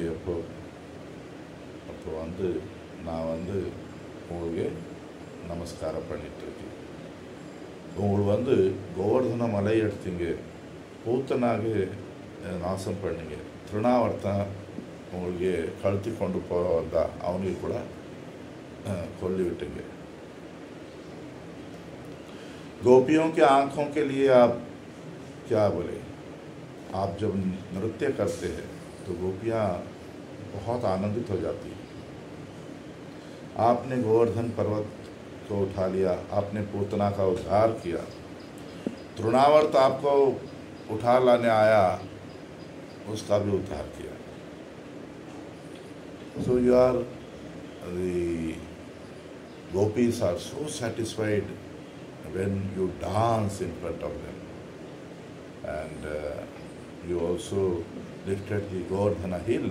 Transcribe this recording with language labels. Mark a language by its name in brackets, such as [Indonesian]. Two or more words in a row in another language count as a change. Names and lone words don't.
[Tamil] அப்போ நான் உங்களுக்கு நமஸ்காரம் பண்ணிகிட்ருக்கேன். உங்களுக்கு கோவர்தன மலை எடுத்தீங்க, பூத்தனாக நாசம் பண்ணீங்க. திருநாவர்த்தன் உங்களுக்கு கழுத்தி கொண்டு போக வந்தா அவனுக்கு கூட கொல்லி விட்டீங்க. [Hindi] गोपियों के आँखों के लिए आप क्या बोले? आप जब नृत्य करते हैं तो गोपियाँ बहुत आनंदित हो जाती हैं। आपने गोवर्धन पर्वत को उठा लिया, आपने पूतना का उद्धार किया। तृणावर्त आपको उठा लाने आया, उसका भी उद्धार किया. [English] So you are, the gopis are so satisfied when you dance in front of them. And you also lifted the Govardhana hill.